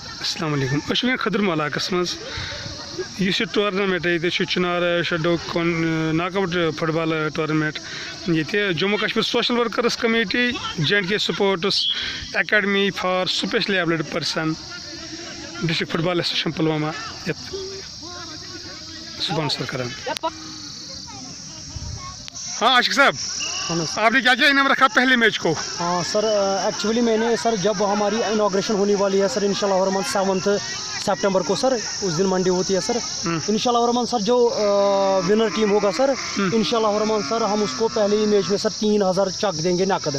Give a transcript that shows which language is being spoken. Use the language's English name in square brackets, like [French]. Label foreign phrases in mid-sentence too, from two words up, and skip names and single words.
[Kashmiri] السلام علیکم اشوین خدرم علاقس مز یہ ٹورنامنٹ یہ چنار شڈو ناک آؤٹ فٹ بال ٹورنامنٹ یہ جموں کشمیر سوشل ورکرس کمیٹی J&K سپورٹس اکیڈمی فار سپیشلی ایبلڈ پرسن ڈسٹرکٹ فٹ بال ایسوسیشن پلوامہ سپانسر کران. [Urdu] ہاں عاشق صاحب آپ نے کیا کیا انعام رکھا پہلے میچ کو؟ ہاں سر ایکچولی میں نے سر جب ہماری انوگریشن ہونے والی ہے سر [Arabic] انشاءاللہ الرحمن [Urdu] 7 سپٹمبر کو سر اس دن منڈے ہوتی ہے سر [Arabic] انشاءاللہ الرحمن [Urdu] سر جو [English] winner team [Urdu] ہوگا سر [Arabic] انشاءاللہ الرحمن [Urdu] سر ہم اس کو پہلے ہی میچ میں سر 3000 چک دیں گے نقد.